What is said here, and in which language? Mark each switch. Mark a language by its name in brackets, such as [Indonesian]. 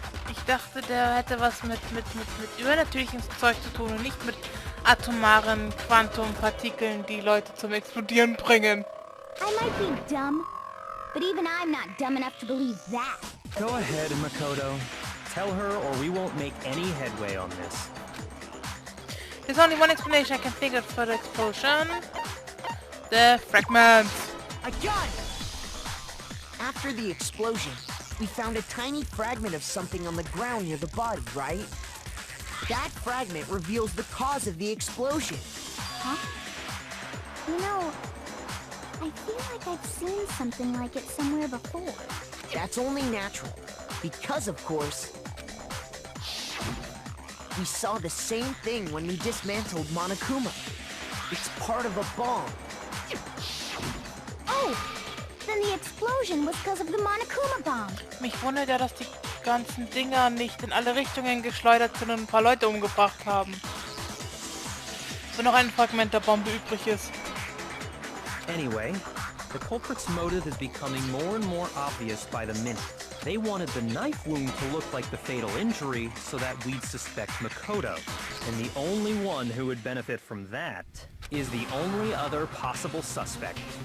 [German] Ich dachte, der hätte was mit übernatürlichem Zeug zu tun und nicht mit atomaren Quantumpartikeln, die Leute zum Explodieren bringen. [English] I might be dumb, but even I'm not dumb enough to believe that. Go ahead, Makoto. Tell her or we won't make any headway on this. There's only one explanation I can think of for the explosion. The fragments. I got it! After the explosion, we found a tiny fragment of something on the ground near the body, right? That fragment reveals the cause of the explosion. Huh? You know, I feel like I've seen something like it somewhere before. That's only natural, because of course, We saw the same thing when we dismantled Monokuma. It's part of a bomb. Oh! Then the explosion was because of the Monokuma bomb. [German] Mich wundert ja, dass die ganzen Dinger nicht in alle Richtungen geschleudert sind und ein paar Leute umgebracht haben. Wenn noch ein Fragment der Bombe übrig ist. [English] Anyway, the culprit's motive is becoming more and more obvious by the minute. They wanted the knife wound to look like the fatal injury so that we'd suspect Makoto. And the only one who would benefit from that is the only other possible suspect.